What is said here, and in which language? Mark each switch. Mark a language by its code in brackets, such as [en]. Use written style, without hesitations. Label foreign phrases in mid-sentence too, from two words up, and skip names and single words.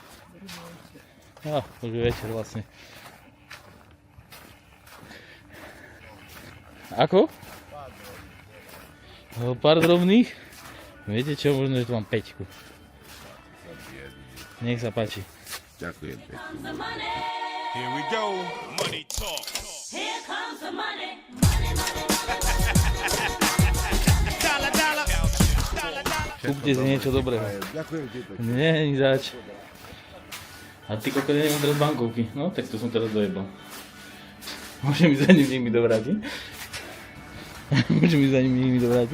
[sk] Už je večer vlastne. Ako? Pár drobných? Viete čo, možno, že tu mám 5. Nech sa páči. Ďakujem pekne. [en] Here we go. Money talk. Here comes the money. [sk] Kúpte si niečo dobrého. Ďakujem ti pekne. Nie, ni zač. A ty kokos, ja nemám teraz bankovky. No, tak to som teraz dojebal. Môžem mi za ním niekto dovrátiť? Môžem mi za ním niekto dovrátiť?